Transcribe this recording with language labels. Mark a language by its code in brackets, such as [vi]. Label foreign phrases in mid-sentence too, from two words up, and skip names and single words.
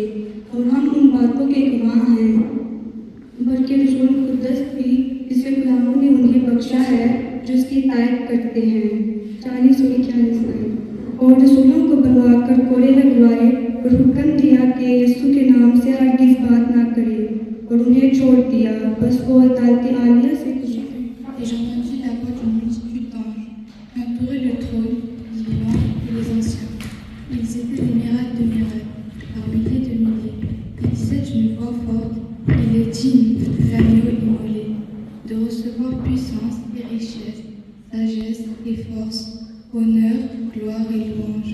[ur] اور ہم ان باتوں کے گواہ ہیں، بلکہ رسول قدس بھی جسے خداوند نے انہیں بخشا ہے جو اس کی اطاعت کرتے ہیں۔ اور حکم دیا کہ یسوع کے نام سے ہرگز بات نہ کرے، اور انہیں چھوڑ دیا۔ بس وہ عدالت عالیہ سے گزرے۔ [fr] Et j'entendis la voix d'une multitude d'anges qui entouraient le trône, vivants et les anciens. Ils étaient des myriades de myriades, par milliers de milliers. Ils disaient d'une voix forte: il est digne de l'agneau immolé, de recevoir puissance et richesse, sagesse et force, honneur, gloire et louange.